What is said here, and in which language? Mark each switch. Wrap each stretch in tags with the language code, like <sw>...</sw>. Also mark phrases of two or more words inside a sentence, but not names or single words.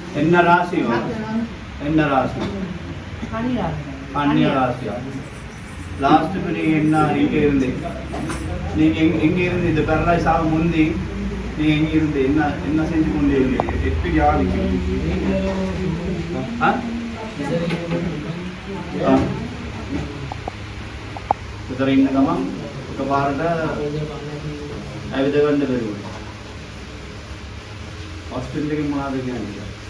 <ta>என்ன ராசி என்ன ராசி கன்னியா ராசியா லாஸ்ட்டுக்கு நீங்கள் என்ன இங்கே இருந்து நீங்கள் எங்கே இருந்து இந்த பேரலைஸ் ஆக முந்தி நீங்கள் எங்கே இருந்து என்ன என்ன செஞ்சு கொண்டே இருந்தீங்க எப்படி யாரு</ta> <si>විතර ඉන්න ගමන් එකපාරට ඇවිද ගන්න බැරි වුණා. හොස්පිටල් එකේ මොනවද කියන්නේ?</si>